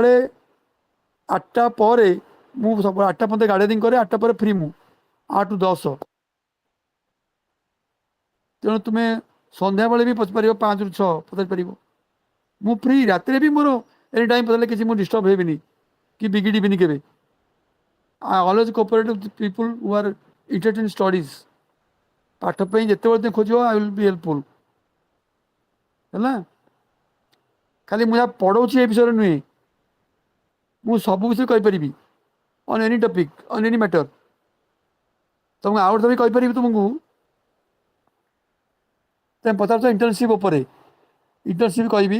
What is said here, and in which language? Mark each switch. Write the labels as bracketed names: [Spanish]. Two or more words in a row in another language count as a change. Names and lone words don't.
[Odia] ମୁଁ ସକାଳେ 8ଟା ପରେ ମୁଁ ସବୁ 8ଟା ପର୍ଯ୍ୟନ୍ତ ଗାର୍ଡେନିଂ କରେ, 8ଟା ପରେ ଫ୍ରି ମୁଁ 8 ରୁ 10। ତେଣୁ ତୁମେ ସନ୍ଧ୍ୟାବେଳେ ବି ପଚାରିପାରିବ, 5 ରୁ 6 ପଚାରିପାରିବ। ମୁଁ ଫ୍ରି, ରାତିରେ ବି ମୋର [English] any time [Odia] ପଚାରିଲେ କିଛି ମୁଁ ଡିଷ୍ଟର୍ବ ହେବିନି କି ବିଗିଡ଼ିବିନି କେବେ। [English] I always cooperate with people who are interested in studies. [Odia] ପାଠ ପାଇଁ ଯେତେବେଳେ ତୁମେ ଖୋଜିବ [English] I will be helpful. [Odia] ହେଲା, ଖାଲି ମୁଁ ଯାହା ପଢ଼ଉଛି ଏ ବିଷୟରେ ନୁହେଁ, ମୁଁ ସବୁ ବିଷୟରେ କହିପାରିବି, [English] on any topic, on any matter. [Odia] ତୁମକୁ ଆଉ ଗୋଟେ ବି କହିପାରିବି ତୁମକୁ, ତୁମେ ପଚାରୁଛ ଇଣ୍ଟର୍ନସିପ୍ ଉପରେ, ଇଣ୍ଟର୍ନସିପ୍ କହିବି।